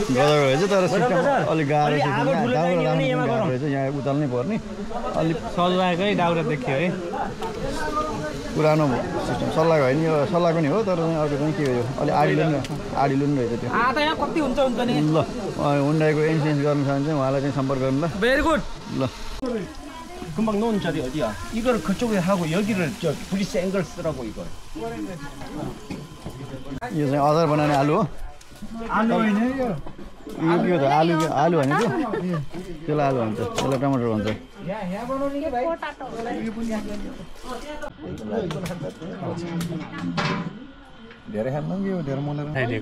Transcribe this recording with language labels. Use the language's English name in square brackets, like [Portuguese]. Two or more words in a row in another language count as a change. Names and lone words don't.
[Nepali] गजब रहेछ तर सिस्टम अलिक गाह्रो रहेछ यहाँ उचाल्नै पर्ने अलिक सल्लाहकै दाउरा देखियो है पुरानो सिस्टम सल्लाहको होइन यो सल्लाहको नि हो तर चाहिँ अर्को चाहिँ के हो यो अलिक आडिलो नि रहेछ त्यो यहाँ कति हुन्छ नि ल हुन्डाईको इन्सुरेन्स गर्नु छ भने चाहिँ उहाँलाई चाहिँ सम्पर्क गर्नु ल [English] very good [Nepali] ल [Korean] 금방 넣은 자리 어디야? 이걸 그쪽에 하고 여기를 저 [English] brace angle [Korean] 쓰라고 이걸. [Nepali] यो चाहिँ अचार बनाउने आलु हो आलु होइन यो यो त आलु होइन त्यो त्यसलाई आलु भन्छ त्यसलाई टमाटर भन्छ यहाँ बनाउने के भाइ धेरै खानु कि यो धेरै मलाई